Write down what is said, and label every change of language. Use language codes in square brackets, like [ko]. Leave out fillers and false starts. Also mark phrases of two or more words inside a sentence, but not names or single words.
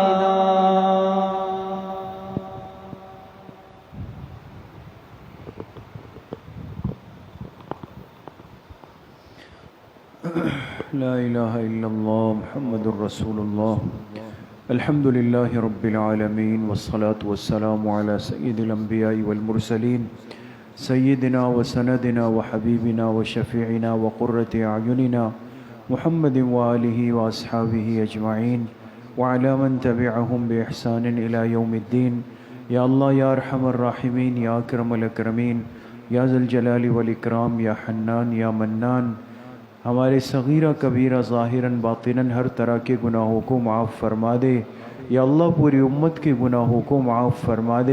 [ar] لا الہ الا اللہ محمد الرسول اللہ، الحمد للہ رب العالمین، والصلاة والسلام علی سید الانبیاء والمرسلین، سیدنا و سندنا و حبیبنا و شفیعنا و قرۃ اعیننا محمد وآلہ و اصحابہ اجمعین وعلی من تبعہم بإحسان الی یوم الدین۔ یا اللہ یا ارحم الراحمین، یا اکرم الاکرمین، یا ذا الجلال والاکرام، یا حنان یا منان، [ur] ہمارے صغیرہ کبیرہ ظاہراً باطناً ہر طرح کے گناہوں کو معاف فرما دے۔ [ar] یا اللہ [ur] پوری امت کے گناہوں کو معاف فرما دے۔